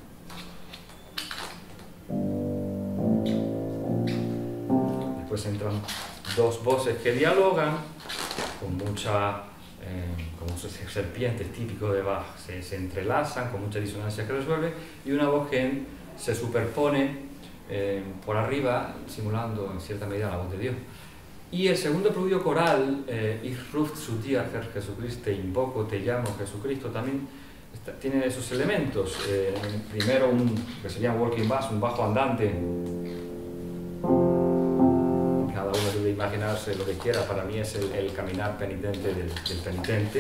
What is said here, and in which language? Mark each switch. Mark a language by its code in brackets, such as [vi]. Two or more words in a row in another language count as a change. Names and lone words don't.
[es] Después entran 2 voces que dialogan con mucha, como serpientes típico de Bach, se entrelazan con mucha disonancia que resuelve, y una voz que se superpone por arriba, simulando en cierta medida la voz de Dios. Y el segundo preludio coral, Ich rufe zu dir, Herr Jesucristo, te invoco, te llamo, Jesucristo, también tiene esos elementos. Primero que sería un [en] walking bass, [es] un bajo andante. Cada uno debe imaginarse lo que quiera. Para mí es el caminar penitente del penitente.